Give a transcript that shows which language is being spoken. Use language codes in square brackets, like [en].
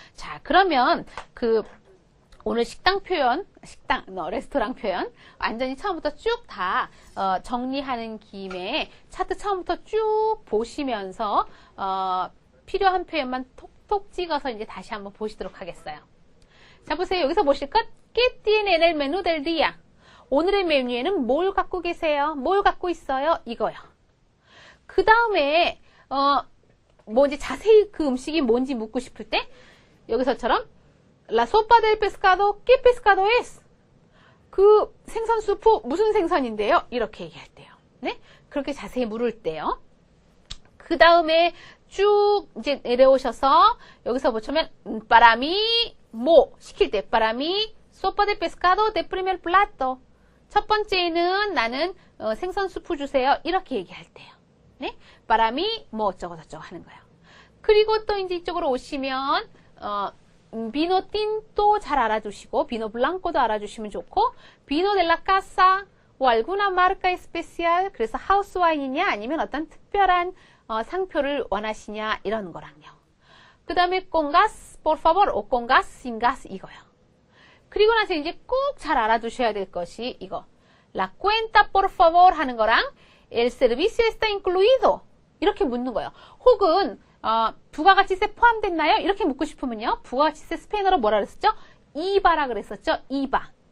[ko] 자, 그러면 오늘 식당 표현, 레스토랑 표현 완전히 처음부터 쭉 다 정리하는 김에 차트 처음부터 쭉 보시면서 필요한 표현만 톡톡 찍어서 이제 다시 한번 보시도록 하겠어요. 자, 보세요. 여기서 보실 것 [es] ¿Qué tiene en el menú del día? [ko] 오늘의 메뉴에는 뭘 갖고 계세요? 뭘 갖고 있어요? 이거요. 그 다음에 이제 자세히 그 음식이 뭔지 묻고 싶을 때 여기서처럼 [es] La sopa del pescado, ¿qué pescado es? [ko] 그 생선 수프 무슨 생선인데요? 이렇게 얘기할 때요. 네? 그렇게 자세히 물을 때요. 그 다음에 쭉 이제 내려오셔서 여기서 보시면 [es] para mí [ko] 시킬 때 para mí [es] sopa de pescado de primer plato. [ko] 첫 번째는 나는 생선 수프 주세요. 이렇게 얘기할 때요. 네? [es] para mí [ko] 뭐 어쩌고 저쩌고 하는 거예요. 그리고 또 이제 이쪽으로 오시면 비노 틴토 잘 알아두시고 비노 블랑코도 알아주시면 좋고 비노 델라 카사 [es] o alguna marca especial [ko] 그래서 하우스 와인이냐 아니면 어떤 특별한 상표를 원하시냐 이런 거랑요. 그 다음에 [es] con gas por favor o con gas sin gas [ko] 이거요. 그리고 나서 이제 꼭 잘 알아두셔야 될 것이 이거 [es] la cuenta por favor [ko] 하는 거랑 [es] el servicio está incluido [ko] 이렇게 묻는 거예요. 혹은 부가가치세 포함됐나요? 이렇게 묻고 싶으면요. 부가가치세 스페인어로 뭐라 그랬었죠? IVA라 그랬었죠? IVA.